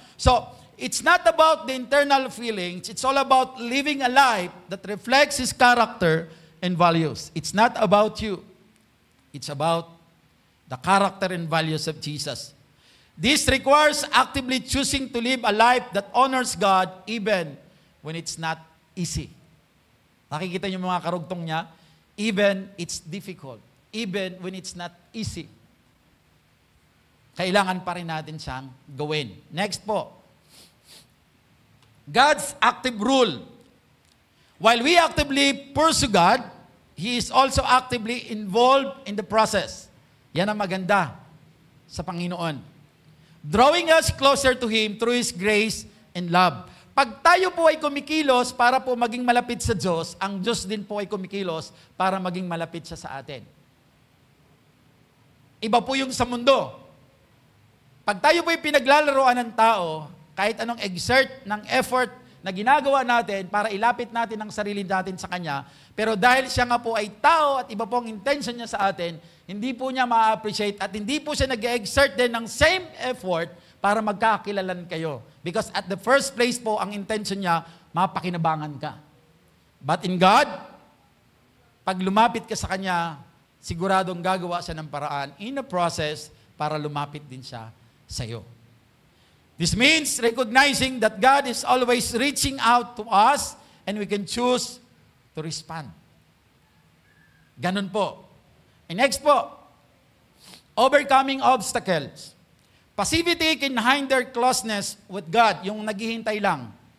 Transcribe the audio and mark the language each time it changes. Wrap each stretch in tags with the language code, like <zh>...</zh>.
<en>So, it's not about the internal feelings. It's all about living a life that reflects His character and values. It's not about you. It's about the character and values of Jesus. This requires actively choosing to live a life that honors God even when it's not easy.</en> <tl>Nakikita niyo mga karugtong niya?</tl> <en>Even it's difficult. Even when it's not easy.</en> <tl>Kailangan pa rin natin siyang gawin. Next po.</tl> <en>God's active rule. While we actively pursue God, He is also actively involved in the process.</en> <tl>Yan ang maganda sa Panginoon.</tl> <en>Drawing us closer to Him through His grace and love.</en> <tl>Pag tayo po ay kumikilos para po maging malapit sa Diyos, ang Diyos din po ay kumikilos para maging malapit siya sa atin. Iba po yung sa mundo. Pag tayo po ay pinaglalaroan ng tao, kahit anong exert ng effort na ginagawa natin para ilapit natin ang sarili natin sa Kanya, pero dahil siya nga po ay tao at iba po ang intention niya sa atin, hindi po niya ma-appreciate at hindi po siya nag-exert din ng same effort para magkakakilalan kayo.</tl> <en>Because at the first place</en> <tl>po, ang intention niya, mapakinabangan ka. But in God, pag lumapit ka sa Kanya, siguradong gagawa siya ng paraan</tl> <en>in the process</en> <tl>para lumapit din siya sa iyo.</tl> <en>This means recognizing that God is always reaching out to us and we can choose to respond.</en> <tl>Ganun po.</tl> <en>And next po, overcoming obstacles. Passivity can hinder closeness with God,</en> <tl>yung naghihintay lang.</tl>